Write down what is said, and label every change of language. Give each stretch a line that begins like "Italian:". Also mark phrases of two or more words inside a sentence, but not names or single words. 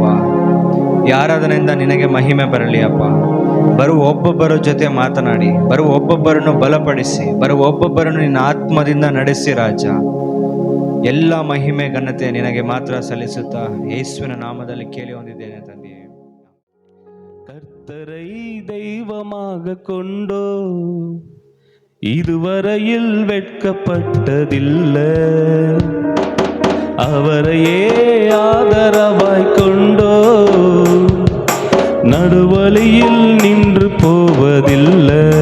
Kannada: ಈ ಆರಾಧನೆಯಿಂದ ನಿನಗೆ ಮಹಿಮೆ ಬರಲಿ ಅಪ್ಪ. ಬರುವ ಒಬ್ಬೊಬ್ಬರ ಜೊತೆ ಮಾತನಾಡಿ, ಬರುವ ಒಬ್ಬೊಬ್ಬರನ್ನು ಬಲಪಡಿಸಿ, ಬರುವ ಒಬ್ಬೊಬ್ಬರನ್ನು ನಿನ್ನ ಆತ್ಮದಿಂದ ನಡೆಸಿ ರಾಜ. ಎಲ್ಲ ಮಹಿಮೆ ಘನತೆ ನಿನಗೆ ಮಾತ್ರ ಸಲ್ಲಿಸುತ್ತಾ ಯೇಸುವಿನ ನಾಮದಲ್ಲಿ ಕೇಳಿ ಹೊಂದಿದ್ದೇನೆ ತಂದೆ.
Tamil: கர்த்தரை தெய்வமாக கொண்டோ இதுவரையில் வெட்கப்பட்டதில்லை, அவரையே ஆதரவாய் கொண்டோ நடுவழியில் நின்று போவதில்லை.